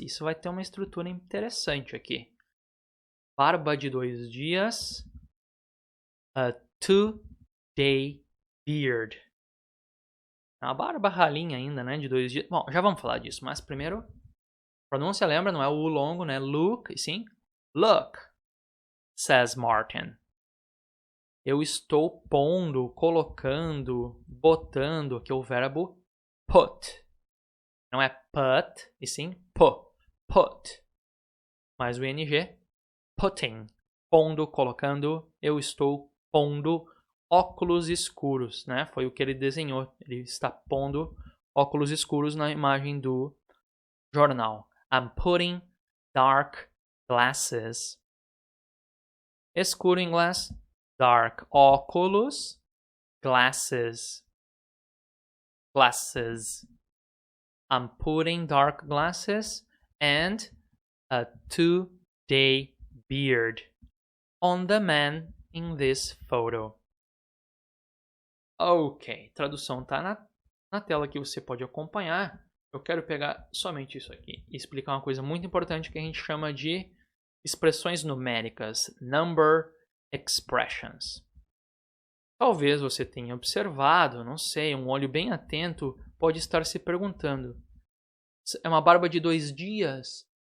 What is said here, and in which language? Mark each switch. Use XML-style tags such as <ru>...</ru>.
<pt>Isso vai ter uma estrutura interessante aqui. Barba de 2 dias.</pt> <en>A 2-day beard.</en> <pt>Uma barba ralinha ainda, né? De 2 dias. Bom, já vamos falar disso, mas primeiro, pronúncia, lembra? Não é o longo, né?</pt> <en>Look,</en> <pt>e sim,</pt> <en>look, says Martin.</en> <pt>Eu estou pondo, colocando, botando, aqui é o verbo put. Não é put, e sim put. Mas o ing, putting. Pondo, colocando, eu estou pondo óculos escuros, né? Foi o que ele desenhou. Ele está pondo óculos escuros na imagem do jornal.</pt> <en>I'm putting dark glasses.</en> <pt>Escuro em inglês, dark. Óculos, glasses. Glasses.</pt> <en>I'm putting dark glasses and a 2-day beard on the man in this photo.</en> <pt>Ok, tradução está na tela que você pode acompanhar. Eu quero pegar somente isso aqui e explicar uma coisa muito importante que a gente chama de expressões numéricas,</pt> <en>number expressions.</en> <pt>Talvez você tenha observado, não sei, um olho bem atento pode estar se perguntando: é uma barba de 2 dias?</pt>